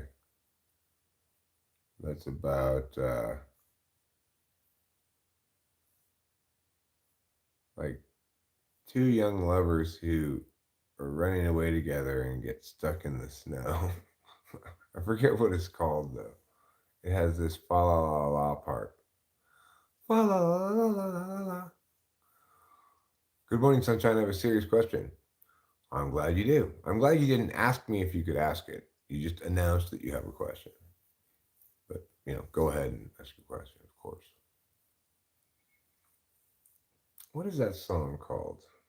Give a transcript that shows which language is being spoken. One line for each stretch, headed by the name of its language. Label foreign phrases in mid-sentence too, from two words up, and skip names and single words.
English: That's about like two young lovers who are running away together and get stuck in the snow. I forget what it's called though. It has this fa la la la part. Fa la la la la la la. Good morning, sunshine. I have a serious question. I'm glad you do. I'm glad you didn't ask me if you could ask it. You just announced that you have a question. But, go ahead and ask your question, of course. What is that song called?